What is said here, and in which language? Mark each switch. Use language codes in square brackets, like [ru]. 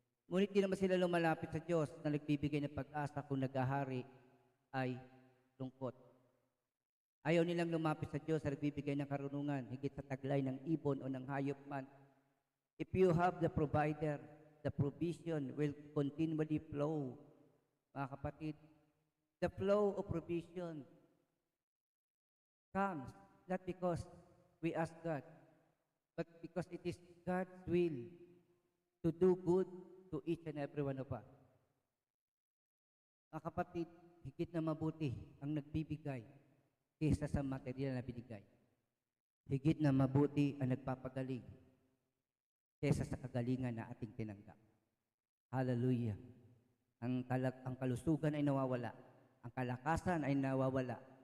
[tl] Ngunit di naman sila lumalapit sa Diyos na nagbibigay ng pag-asa kung naghahari ay lungkot. Ayaw nilang lumapit sa Diyos na nagbibigay ng karunungan, higit sa taglay ng ibon o ng hayop man. [en] If you have the provider, the provision will continually flow. [tl] Mga kapatid, [en] the flow of provision comes not because we ask God, but because it is God's will to do good to each and every one of us. [tl] Mga kapatid, higit na mabuti ang nagbibigay kaysa sa material na binigay. Higit na mabuti ang nagpapagaling kaysa sa kagalingan na ating tinanggap. Hallelujah. Ang kalusugan ay nawawala. Ang kalakasan ay nawawala.